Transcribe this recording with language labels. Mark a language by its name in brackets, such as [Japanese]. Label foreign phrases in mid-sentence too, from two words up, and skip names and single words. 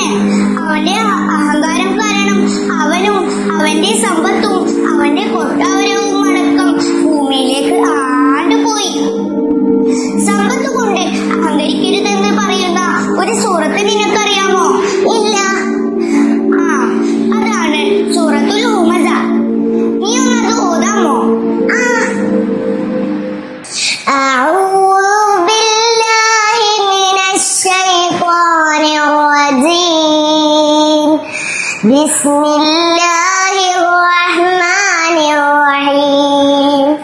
[Malayalam] അവന്റെ അഹങ്കാരം കാരണം അവനും അവന്റെ സമ്പത്തും അവന്റെ കൊട്ടാരവും അടക്കം ഭൂമിയിലേക്ക് ആണ്ടുപോയി. സമ്പത്ത് കൊണ്ട് അഹങ്കരിക്കരുതെന്ന് പറയുന്ന ഒരു സൂറത്ത് നിനക്കറിയാമോ? ഇല്ല. അതാണ് സൂറത്തുൽ ഹുമസ. നീ ഒന്നത് ഓതാമോ? [Arabic] أعوذ بالله من الشيطان الرجيم. بسم الله الرحمن الرحيم.